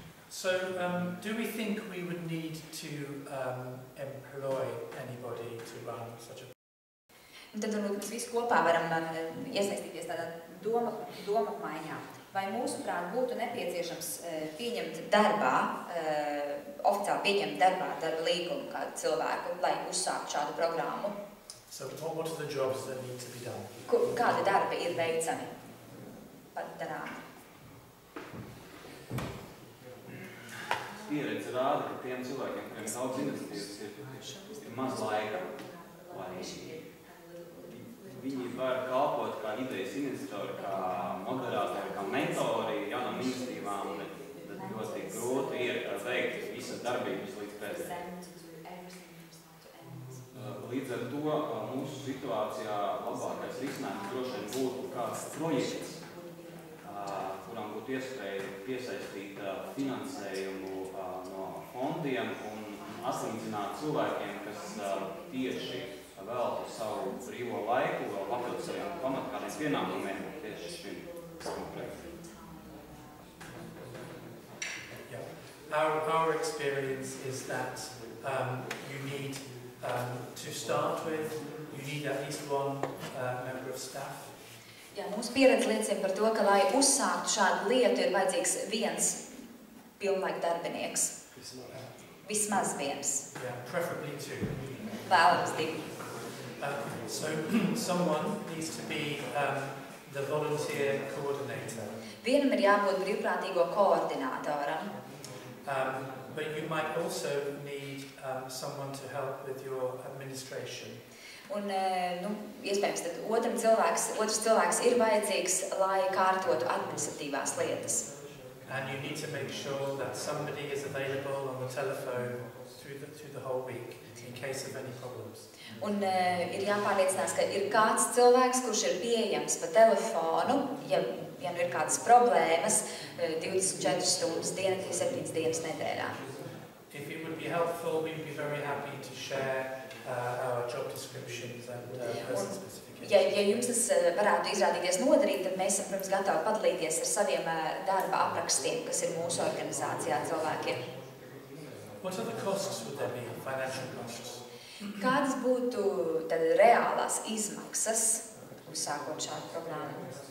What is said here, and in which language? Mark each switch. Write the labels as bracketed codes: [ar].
[en] So do we think we would need to employ anybody to run such a? [lv] Un tad varbūt mēs visi kopā varam iesaistīties tādā domapmaiņā. Vai mūsuprāt būtu nepieciešams pieņemt darbā, oficiāli pieņemt darbā darba līgumu kādu cilvēku, lai uzsāktu šādu programmu? [en] So what are the jobs that need to be done? [lv] Kādi darbi ir veicami? Darāmi. Pieredze rāda, ka tiem cilvēkiem, kuriem ir daudz investīcijas, ir maz laika, lai viņi var kalpot kā idejas investori, kā moderātori, kā mentori jaunām iniciatīvām, bet ļoti grūti ir veikt visas darbības līdz pēdējiem. Līdz ar to mūsu situācijā labākais risinājums droši vien būtu kāds projekts, kuram būtu iespēja piesaistīt finansējumu no fondiem un atlīdzināt cilvēkiem, kas tieši veltu savu brīvo laiku, vēl papildus saviem kādiem pienākumiem tieši šim projektam. [en] Our experience is that you need to start with, you need at least one member of staff. [lv] Jā, mūsu pieredze liecina par to, ka, lai uzsāktu šādu lietu, ir vajadzīgs viens pilnlaika darbinieks. Vismaz viens. [en] Yeah, preferably two. [lv] Vēlams divi. [en] So someone needs to be the volunteer coordinator. [lv] Vienam ir jābūt brīvprātīgo koordinātoram. [en] But you might also need someone to help with your administration. [lv] Un, iespējams, tad otrs cilvēks ir vajadzīgs, lai kārtotu administratīvās lietas. [en] And you need to make sure that somebody is available on the telephone through the whole week in case of any problems. [lv] Un ir jāpārliecinās, ka ir kāds cilvēks, kurš ir pieejams pa telefonu, ja nu ir kādas problēmas, 24 stundas dienā, 7 dienas nedēļā. [en] If it would be helpful, we'd be very happy to share our job descriptions and person specifications. [lv] Ja jums tas varētu izrādīties noderīgi, tad mēs esam, protams, gatavi padalīties ar saviem darba aprakstiem, kas ir mūsu organizācijā cilvēkiem. [en] What other costs would there be, financial costs? [lv] Kādas būtu tad reālās izmaksas, uzsākot šādu programmu?